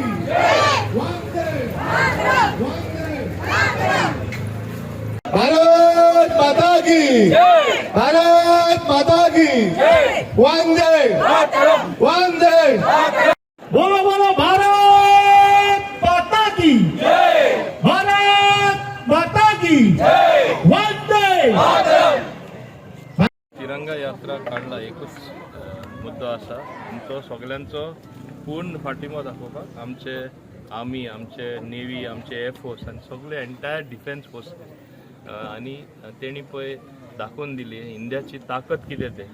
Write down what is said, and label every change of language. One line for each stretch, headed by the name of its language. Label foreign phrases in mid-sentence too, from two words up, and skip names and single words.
Hindi: वंदे वंदे भारत माता की, भारत माता की। वंदे वंदे। बोलो बोलो भारत माता की, भारत माता की। वंदे
Konkani: तिरंगा यात्रा काढला एकूच मुद्दा असा आमचो सगळ्यांचो पूर्ण फाटिमो दाखोवपाक आमचे आर्मी, आमचे नेव्ही, आमचे एअरफोर्स आनी सगळे
English: entire defence force
Konkani: आनी तेणी पळय दाखोवन दिली इंडियाची ताकद कितें तें.